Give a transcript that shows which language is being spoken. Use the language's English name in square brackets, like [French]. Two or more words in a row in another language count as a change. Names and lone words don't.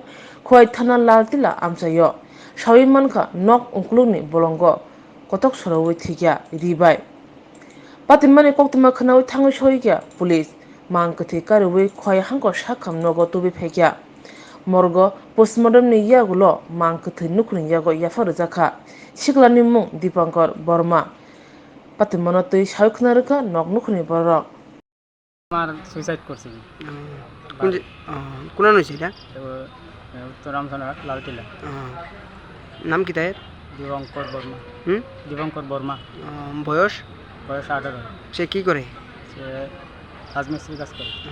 [Kok Borok] khoi thana lal tila amchayo shawi manka nok unkluni bolongo kotok sorowi thikya ribai patimani koktuma khanawi thangi shoikya police man kathi karwi khoi hangko sakham nogo tubi phekya morgo postmortem ni yagulo man kathi nukuni yago yafar jakha siklani mung Dipankar Borma patimano tui shaikhnarka nok nukuni borok [Bangla] আমার সুইসাইড করছি কোন কোন হয়েছে এটা উত্তর রামচন্দ্রহাট লালটিলা নাম কি তার দীপঙ্কর বর্মা হুম দীপঙ্কর বর্মা বয়স বয়স 18 সে কি করে সে রাজমিস্ত্রি কাজ করে